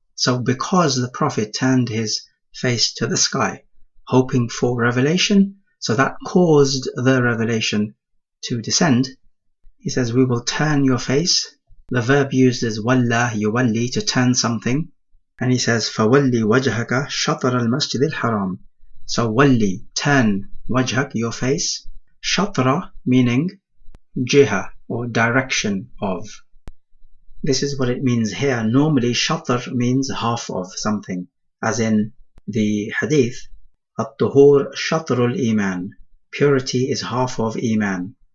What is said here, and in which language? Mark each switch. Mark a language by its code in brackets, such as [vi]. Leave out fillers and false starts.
[en] So because the Prophet turned his face to the sky, hoping for revelation, so that caused the revelation to descend, he says, we will turn your face. The verb used is walla, yuwalli, to turn something. [ar] And he says, فَوَلِّ وَجْهَكَ شَطْرَ الْمَسْجِدِ الْحَرَامِ. [en] So walli, turn, wajhak, your face, shatra, meaning jiha, or direction of. This is what it means here. Normally shatr means half of something, as in the hadith, at-tuhur shatrul iman, purity is half of iman.